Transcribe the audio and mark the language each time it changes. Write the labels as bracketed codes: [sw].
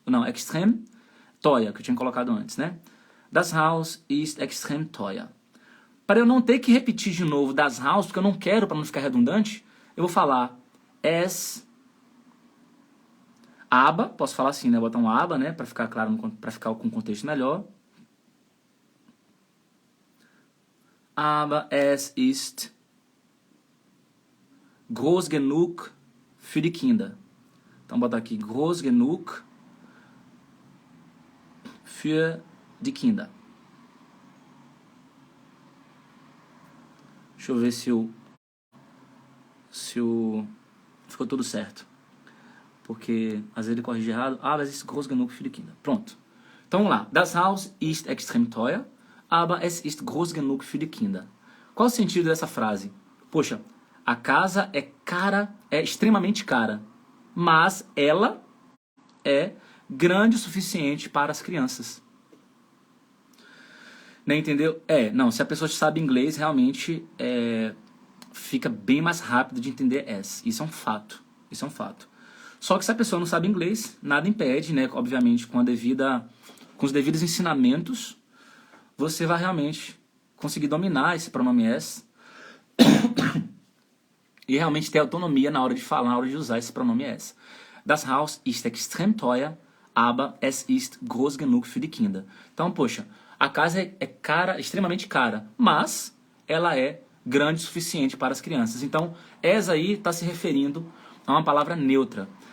[pt] Não, [de] extrem teuer, [pt] que eu tinha colocado antes, né? [de] Das Haus ist extrem teuer. [pt] Para eu não ter que repetir de novo das Haus, porque eu não quero, para não ficar redundante, eu vou falar es... Aba, posso falar assim, né? Botar um aba, né? Para ficar claro, para ficar com contexto melhor. [de] Aber es ist groß genug für die Kinder. [pt] Então, botar aqui, [de] groß genug für die Kinder. [pt] Deixa eu ver se ficou tudo certo. Porque às vezes ele corrige errado. [de] Aber es ist groß genug für die Kinder. [pt] Pronto. Então vamos lá. [de] Das Haus ist extrem teuer, aber es ist groß genug für die Kinder. [pt] Qual o sentido dessa frase? Poxa, a casa é cara, é extremamente cara, mas ela é grande o suficiente para as crianças. Né, entendeu? Não, se a pessoa sabe inglês, realmente fica bem mais rápido de entender as. Isso é um fato. Isso é um fato. Só que se a pessoa não sabe inglês, nada impede, né? Obviamente, com os devidos ensinamentos, você vai realmente conseguir dominar esse pronome es e realmente ter autonomia na hora de falar, na hora de usar esse pronome es. [de] Das Haus ist extrem teuer, aber es ist groß genug für die Kinder. [pt] Então, poxa, a casa é cara, extremamente cara, mas ela é grande o suficiente para as crianças. Então, es aí está se referindo a uma palavra neutra.